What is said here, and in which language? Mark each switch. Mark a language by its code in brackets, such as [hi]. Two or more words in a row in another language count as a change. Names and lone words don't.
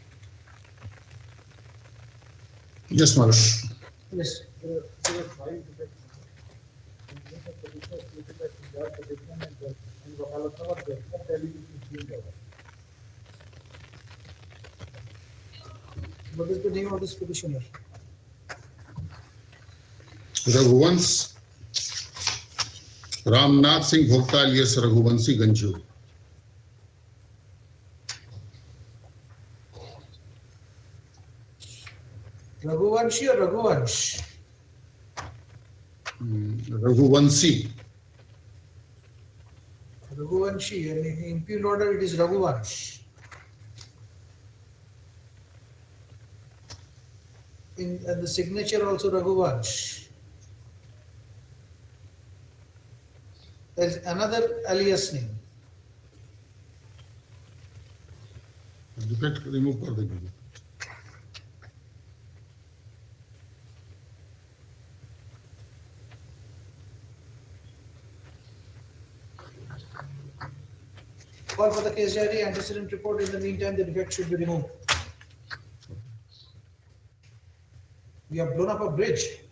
[en] Yes, my lord. Yes. There were 5 defects. And Vakalatnama does not tell you to change over. What is the name of this petitioner? Raghuvans Ramnath Singh Bhokta alias Raghuvanshi Ganju. Raghuvanshi or Raghuvansh? Raghuvanshi. Raghuvanshi, and in impugn order it is Raghuvansh. And the signature also Raghuvansh. There is another alias name. Defect remove [hi] कर देंगे. [en] Call for the case diary, antecedent report. In the meantime, the defect should be removed. We have blown up a bridge.